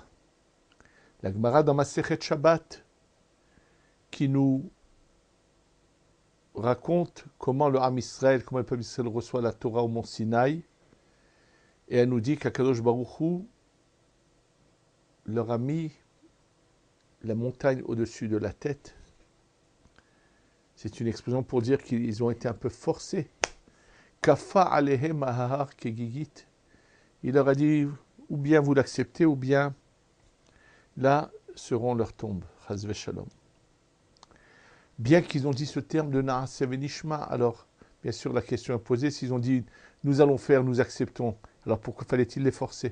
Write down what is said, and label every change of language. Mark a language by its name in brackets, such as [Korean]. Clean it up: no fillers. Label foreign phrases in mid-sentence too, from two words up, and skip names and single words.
[French] La Gemara dans Masechet Shabbat, qui nous raconte comment le [Hebrew] עם ישראל, [French] comment le peuple d'Israël reçoit la Torah au mont Sinaï, et elle nous dit qu' [Hebrew] הקדוש ברוך הוא [French] leur a mis la montagne au-dessus de la tête. C'est une expression pour dire qu'ils ont été un peu forcés. [Hebrew] כפה עליהם הר כגיגית. [French] Il leur a dit, ou bien vous l'acceptez, ou bien là seront leurs tombes. [Hebrew] חס ושלום. [French] Bien qu'ils ont dit ce terme de [Hebrew] נעשה ונשמע, [French] alors bien sûr la question est posée, s'ils ont dit nous allons faire, nous acceptons, alors pourquoi fallait-il les forcer?